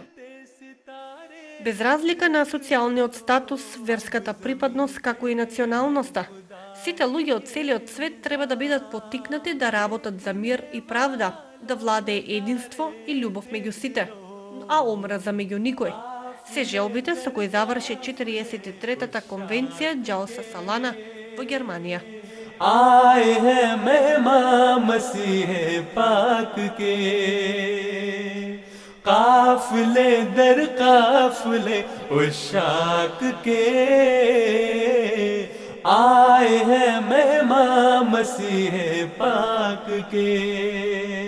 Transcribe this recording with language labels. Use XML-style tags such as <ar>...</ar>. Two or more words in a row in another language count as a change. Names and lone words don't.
<mk>Без разлика на социјалниот статус, верската припадност, како и националноста, сите луѓе од целиот свет треба да бидат поттикнати да работат за мир и правда, да владее единство и љубов меѓу сите, а омраза меѓу никој. Се желбите со кои заврши 43-та конвенција Джалса Салана во Германија.</mk> <ur>آئے ہیں مہمان مسیح پاک کے، قافلے در قافلے عشاق کے، آئے ہیں مہمان مسیح پاک کے.</ur>